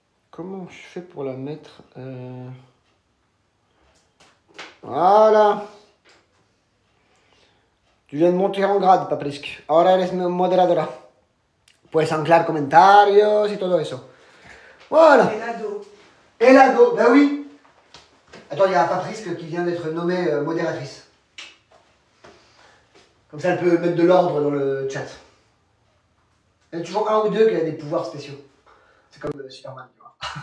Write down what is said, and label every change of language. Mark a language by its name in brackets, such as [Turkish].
[French] Comment je fais pour la mettre Voilà. Tu viens de monter en grade, Paprisk. [Spanish] Ahora eres moderadora. Puedes anclar comentarios y todo eso. [French] Voilà. [Spanish] Helado. Helado, [French] ben oui. Attends, il y a Paprisk qui vient d'être nommée modératrice. Comme ça, elle peut mettre de l'ordre dans le chat. Il y en a toujours un ou deux qui a des pouvoirs spéciaux. C'est comme Superman, tu vois.